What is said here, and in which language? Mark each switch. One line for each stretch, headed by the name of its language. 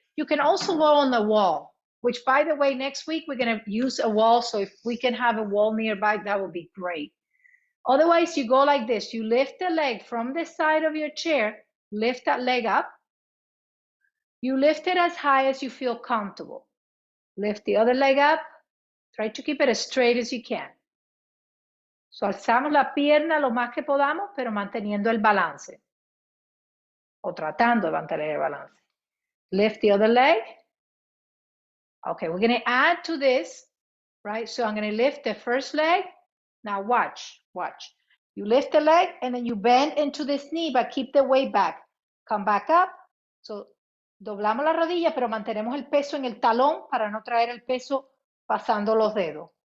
English: You can also go on the wall, which by the way, next week we're gonna use a wall. So if we can have a wall nearby, that would be great. Otherwise, you go like this. You lift the leg from the side of your chair, lift that leg up. You lift it as high as you feel comfortable. Lift the other leg up. Try to keep it as straight as you can.
Spanish: So alzamos la pierna lo más que podamos, pero manteniendo el balance. O tratando de mantener el balance.
English: Lift the other leg. Okay, we're going to add to this, right? So I'm going to lift the first leg. Now watch. You lift the leg and then you bend into this knee, but keep the weight back. Come back up.
Spanish: So doblamos la rodilla, pero mantenemos el peso en el talón para no traer el peso pasando los dedos.